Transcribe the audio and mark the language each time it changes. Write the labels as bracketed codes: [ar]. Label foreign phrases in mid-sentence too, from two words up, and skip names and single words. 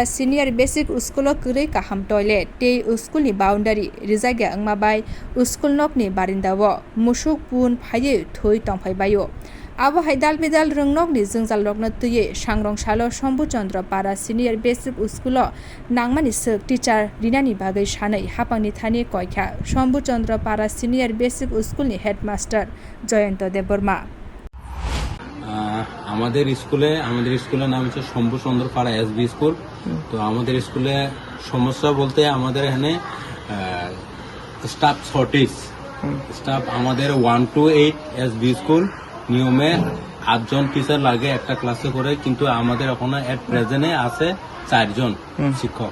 [en] senior basic school [trp] करै काहाम टयलेट ते स्कुलनि बाउन्डारि रिजाग्या अंगमाबाय स्कुल नकनि बारिन्दावो मुसुक पुन फायै थै तंफायबायो आबो हायदाल बेदाल रोंनकनि जोंजाल रकनो तैयै सांरं सालो शम्भुचन्द्र पारा सिनियर बेसिक स्कुल नांगमानि सोक टीचार रिनानि बागै सानै हापांनि थानि कयखा शम्भुचन्द्र पारा सिनियर बेसिक स्कुलनि हेडमास्टार जयंत देबबर्मा [bn] আমাদের স্কুলের নাম হচ্ছে শম্ভুচন্দ্র পাড়া SB স্কুল। তো আমাদের স্কুলে সমস্যা বলতে আমাদের এখানে [en] staff shortage, [bn] স্টাফ আমাদের 1 to 8 SB স্কুল নিয়মে 8 জন টিচার লাগে একটা ক্লাসে করে, কিন্তু আমাদের এখন [en] at present [bn] আছে 4 জন শিক্ষক।